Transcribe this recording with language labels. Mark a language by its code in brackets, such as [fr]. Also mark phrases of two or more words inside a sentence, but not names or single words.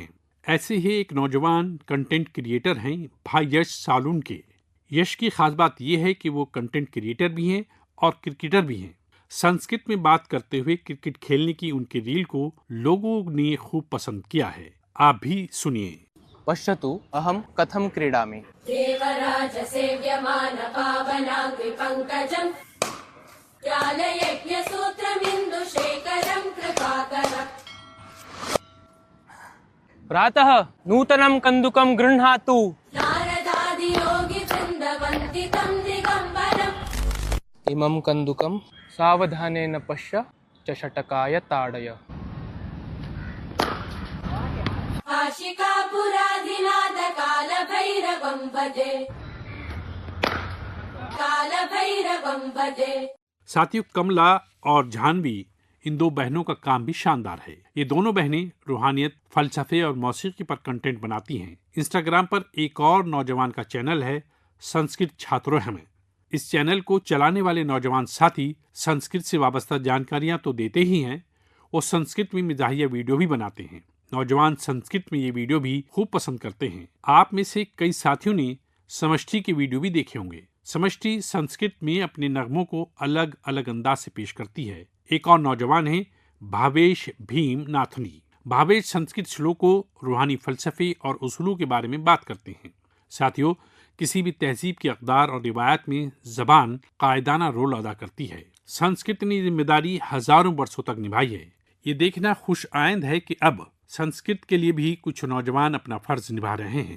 [ur] ایسے ہی ایک نوجوان کنٹینٹ کریئٹر ہیں بھائی یش سالون کے۔ یش کی خاص بات یہ ہے کہ وہ کنٹینٹ کریئٹر بھی ہیں اور کرکٹر بھی ہیں۔ سنسکرت میں بات کرتے ہوئے کرکٹ کھیلنے کی ان کی ریل کو لوگوں نے خوب پسند کیا ہے۔ آپ بھی سنیے۔ [sa] पश्यतु अहं कथं क्रीडामि। देवराजसेव्यमानपावनाङ्घ्रिपङ्कजम् ज्ञानयज्ञसूत्रमिन्दुशेखरं कृपाकरम्। प्रातः नूतनं कन्दुकं गृह्णातु। नारदादियोगिवृन्दवन्दितं दिगम्बरम्। इमं कन्दुकं सावधानेन पश्य चषटकाय ताडय। काशिकापुराधिनाथकालभैरवं भजे, कालभैरवं भजे। [ur] ساتھیو، کملا اور جھانوی، ان دو بہنوں کا کام بھی شاندار ہے۔ یہ دونوں بہنیں روحانیت، فلسفے اور موسیقی پر کنٹینٹ بناتی ہیں۔ انسٹاگرام پر ایک اور نوجوان کا چینل ہے سنسکرت چھاتروہ میں۔ اس چینل کو چلانے والے نوجوان ساتھی سنسکرت سے وابستہ جانکاریاں تو دیتے ہی ہیں، وہ سنسکرت میں مزاحیہ ویڈیو بھی بناتے ہیں۔ نوجوان سنسکرت میں یہ ویڈیو بھی خوب پسند کرتے ہیں۔ آپ میں سے کئی ساتھیوں نے سمشٹی کے ویڈیو بھی دیکھے ہوں گے۔ سمشٹی سنسکرت میں اپنے نغموں کو الگ الگ انداز سے پیش کرتی ہے۔ ایک اور نوجوان ہیں بھاویش بھیم ناتھنی۔ بھاویش سنسکرت شلوکوں، روحانی فلسفے اور اصولوں کے بارے میں بات کرتے ہیں۔ ساتھیو، کسی بھی تہذیب کی اقدار اور روایات میں زبان قائدانہ رول ادا کرتی ہے۔ سنسکرت نے ذمہ داری ہزاروں برسوں تک نبھائی ہے۔ یہ دیکھنا خوش آئند ہے کہ اب سنسکرت کے لیے بھی کچھ نوجوان اپنا فرض نبھا رہے ہیں۔